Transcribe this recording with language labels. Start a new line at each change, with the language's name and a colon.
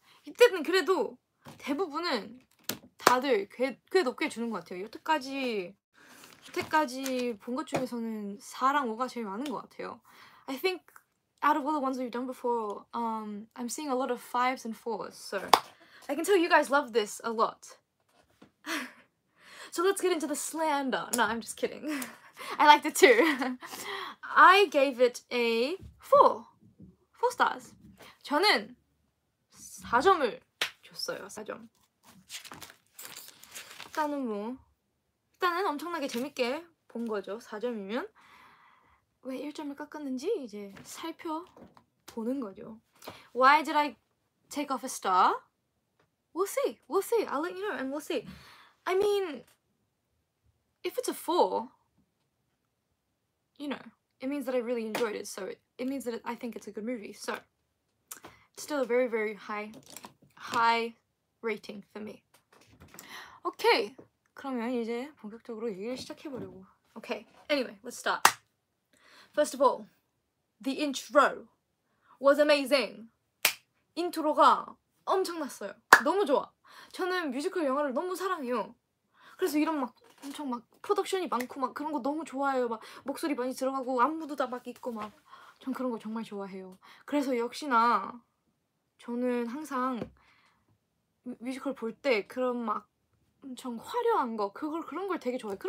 Korean: 이때는 그래도 대부분은 다들 꽤 높게 주는 것 같아요. 여태까지 본 것 중에서는 4랑 5가 제일 많은 것 같아요.
English: I think out of all the ones we've done before, I'm seeing a lot of 5s and 4s, so I can tell you guys love this a lot. So let's get into the slander. No, I'm just kidding. I liked it too. I gave it a 4. 4 stars.
Korean: 저는 4점을 줬어요. 4점. 일단은 엄청나게 재밌게 본 거죠. 4점이면. 왜 1점을 깎았는지 이제 살펴보는 거죠.
English: Why did I take off a star? We'll see. We'll see. I'll let you know and we'll see. I mean, if it's a 4, you know, it means that I really enjoyed it. So it means that I think it's a good movie. So it's still a very, very high rating for me. Okay.
Korean: 그러면 이제 본격적으로 얘기를 시작해보려고.
English: Okay. Anyway, let's start. First of all, the intro was amazing.
Korean: 인트로가 엄청났어요. 너무 좋아. 저는 뮤지컬 영화를 너무 사랑해요. 그래서 이런 막 엄청 막 프로덕션이 많고 막 그런 거 너무 좋아해요. 막 목소리 많이 들어가고 안무도 다 막 있고 막 전 그런 거 정말 좋아해요. 그래서 역시나 저는 항상 뮤지컬 볼 때 그런 막 엄청 화려한 거 그런 걸 되게 좋아해요.